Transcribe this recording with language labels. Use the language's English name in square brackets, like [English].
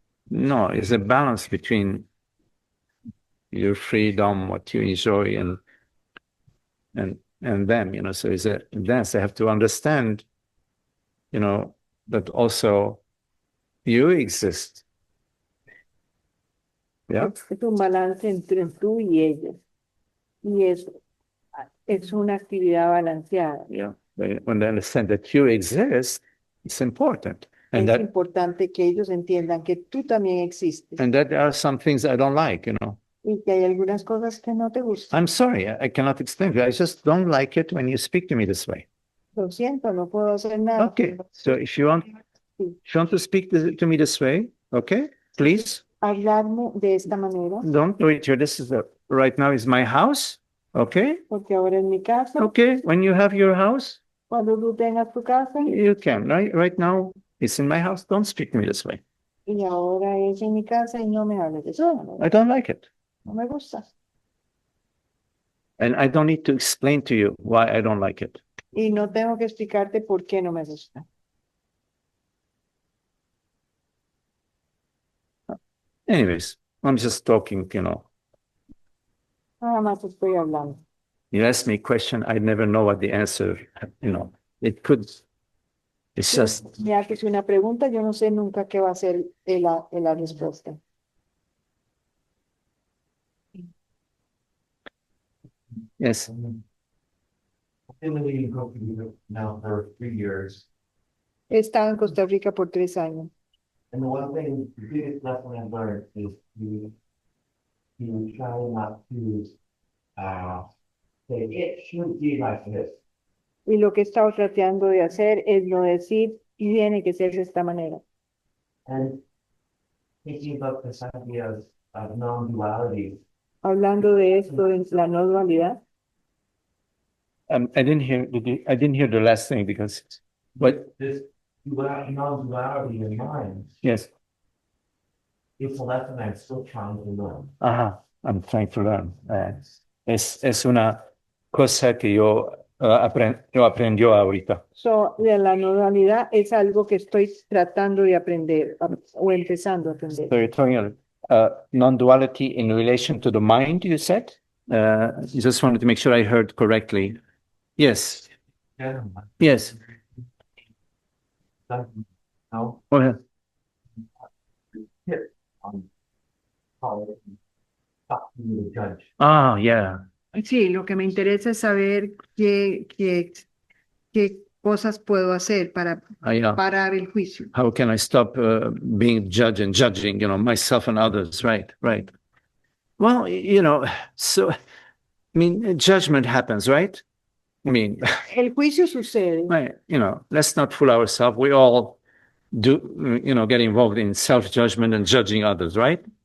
[English] No, it's a balance between your freedom, what you enjoy, and them. So it's a dance. They have to understand, that also you exist. Yeah. [Spanish] Es un balance entre tú y ellos. Y es una actividad balanceada. [English] Yeah. When they understand that you exist, it's important. And [Spanish] Es importante que ellos entiendan que tú también existes [English] that there are some things I don't like, [Spanish] y que hay algunas cosas que no te gustan. [English] I'm sorry, I cannot explain it. I just don't like it when you speak to me this way. [Spanish] Lo siento, no puedo hacer nada. [English] Okay. So if you want to speak to me this way, okay, please [Spanish] Hablarme de esta manera. [English] don't do it here. This is right now is my house. Okay. [Spanish] porque ahora es mi casa. [English] Okay. When you have your house, [Spanish] Cuando tú tengas tu casa, [English] you can, right? Right now, it's in my house. Don't speak to me this way. [Spanish] y ahora es en mi casa y no me hables de eso. [English] No, I don't like it. [Spanish] no me gusta. [English] And I don't need to explain to you why I don't like it. [Spanish] Y no tengo que explicarte por qué no me gusta. [English] Anyways, I'm just talking, [Spanish] Nada más estoy hablando. [English] You ask me a question, I never know what the answer, it could, it's just, [Spanish] Me haces una pregunta, yo no sé nunca qué va a ser la respuesta. [English] yes. I've been living in Costa Rica now for 3 years, [Spanish] He estado en Costa Rica por 3 años. [English] and the one thing, the biggest lesson I've learned is to try not to, say, it should be like this. [Spanish] Y lo que he estado tratando de hacer es no decir, tiene que ser de esta manera. [English] And thinking about this idea of non-duality, [Spanish] Hablando de esto, de la no dualidad, [English] I didn't hear the last thing because, but, this non-duality in mind, yes, it's a lesson I'm still trying to learn. I'm trying to learn. [Spanish] Es una cosa que yo aprendió ahorita. de la no dualidad es algo que estoy tratando de aprender o empezando a aprender. [English] So you're talking non-duality in relation to the mind, you said? You just wanted to make sure I heard correctly. Yes, Yeah. yes. No, Go ahead. how stop being a judge. Yeah. [Spanish] Sí, lo que me interesa es saber qué cosas puedo hacer para [English] Yeah. [Spanish] parar el juicio. [English] How can I stop being judge and judging, myself and others? Right. Well, so, judgment happens, right? [Spanish] El juicio sucede, [English] Right, let's not fool ourselves. We all do, get involved in self-judgment and judging others, right?